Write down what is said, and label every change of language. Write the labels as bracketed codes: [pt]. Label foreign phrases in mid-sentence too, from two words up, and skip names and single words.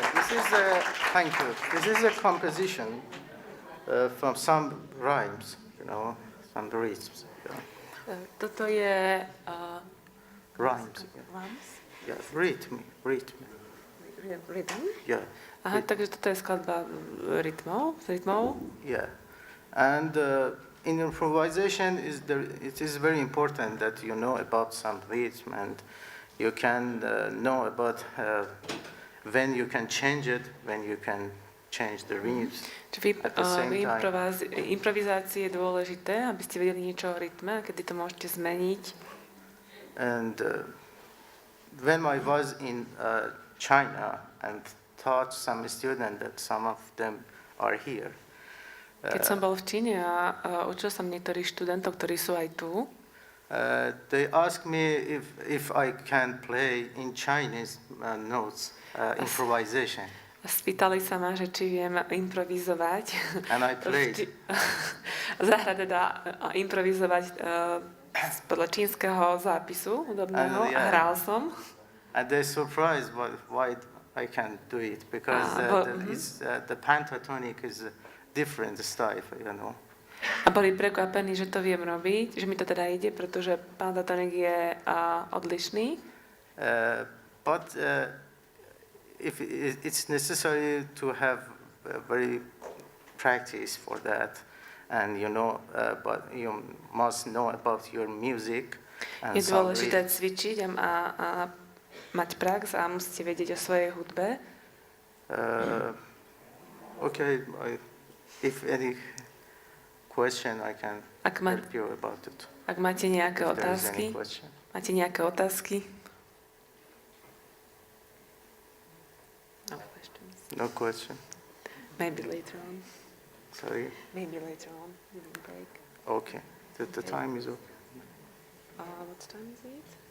[en] Thank you. This is a composition from some rhymes, some rhythms. [sk] Toto je... [en] Rhymes. Rhymes? Yeah, rhythm. Rhythm? Yeah. [sk] Aha, takže toto je skladba s rytmou. [en] Yeah. And in improvisation, it is very important that you know about some rhythm and you can know about when you can change it, when you can change the rhythms. At the same time. [sk] Improvizácii je dôležité, aby ste vedeli niečo o rytme, kedy to môžete zmeniť. [en] And when I was in China and taught some students that some of them are here. [sk] Keď som bol v Číne a učil som niektorých študentov, ktorí sú aj tu, [en] they asked me if I can play in Chinese notes, improvisation. [sk] Spýtali sa ma, že či viem improvizovať. [en] And I played. [sk] Zahrať teda improvizovať podľa čínskeho zápisu hudobného a hral som. [en] And they're surprised why I can't do it because the pentatonic is a different style, [sk] A boli prekvapení, že to viem robiť, že mi to teda ide, pretože pentatonik je odlišný. [en] But if it's necessary to have very practice for that, and but you must know about your music. And [sk] je dôležité cvičiť a mať prax a musíte vedieť o svojej hudbe. [en] Okay, if any question, I can help you about it. [sk] Ak máte nejaké otázky, [en] No questions. No question. Maybe later on. Sorry? Maybe later on, during break. Okay. The time is okay. What time is it?